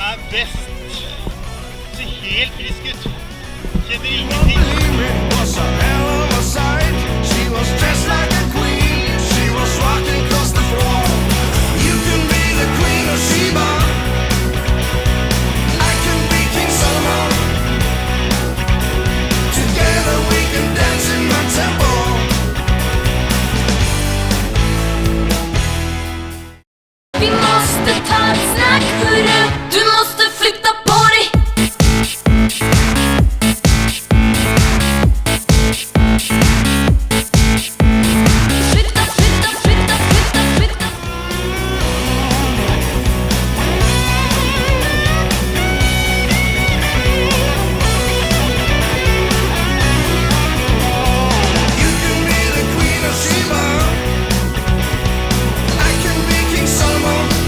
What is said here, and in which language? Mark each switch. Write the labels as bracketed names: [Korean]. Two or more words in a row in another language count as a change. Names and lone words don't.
[English] best. [Norwegian] Ser helt frisk ut. Kjenner ingenting. [English] Was a hell of a sight. She was dressed like a queen. She was walking across the floor. You can be the queen of Sheba. I can be King Solomon. Together we can dance in my temple. [Swedish] Vi måste ta ett snack, hörru. Du måste flytta på dig. Flytta, flytta, flytta, flytta, flytta. [English] You can be the queen of Sheba. I can be King Solomon.